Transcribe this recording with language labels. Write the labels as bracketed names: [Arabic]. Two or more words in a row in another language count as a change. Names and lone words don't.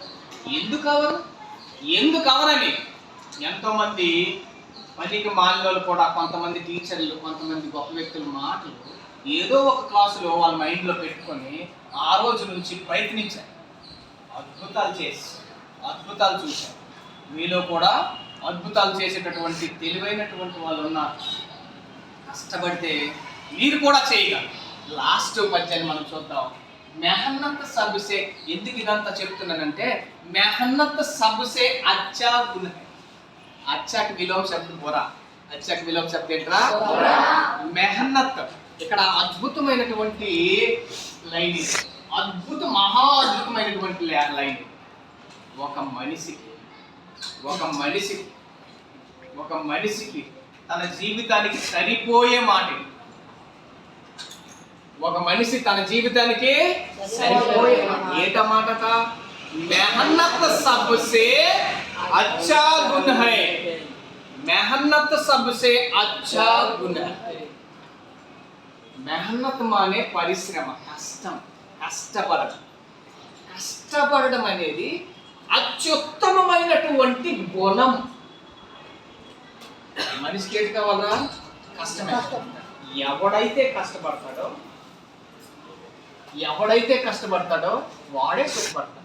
[Telugu] ఎందుకు అవరని ఎంతోమంది పనికి మాలిన వాళ్ళు కూడా, కొంతమంది టీచర్లు, కొంతమంది గొప్ప వ్యక్తుల మాటలు ఏదో ఒక క్లాసులో వాళ్ళ మైండ్లో పెట్టుకొని ఆ రోజు నుంచి ప్రయత్నించారు. అద్భుతాలు చూశారు. మీలో కూడా అద్భుతాలు చేసేటటువంటి తెలివైనటువంటి వాళ్ళు ఉన్నారు. కష్టపడితే మీరు కూడా చేయగలరు. లాస్ట్ పద్యాన్ని మనం చూద్దాం. [Hindi] मेहनत सबसे. [Telugu] ఎందుకు ఇదంతా చెప్తున్నానంటే [Hindi] मेहनत सबसे अच्छा गुण. [Telugu] అచ్చాకి విలోమ శబ్దం బొరా. అచ్చాకి విలోమ శబ్దం ఏంట్రా? మెహనత్. ఇక్కడ అద్భుతమైనటువంటి లైన్, మహా అద్భుతమైనటువంటి లైన్. ఒక మనిషికి తన జీవితానికి సరిపోయే మాట. ఒక మనిషి తన జీవితానికి సరిపోయే ఏట మాటట? [Hindi] मेहनत सबसे अच्छा गुण है. मेहनत सबसे अच्छा गुण. [Telugu] మెహనత్ మానే పరిశ్రమ, కష్టపడడం అనేది అత్యుత్తమమైనటువంటి గుణం. మనిషికి ఏంటి కావాలరా? కష్టమే. ఎవడైతే కష్టపడతాడో వాడే సుఖపడతాడు.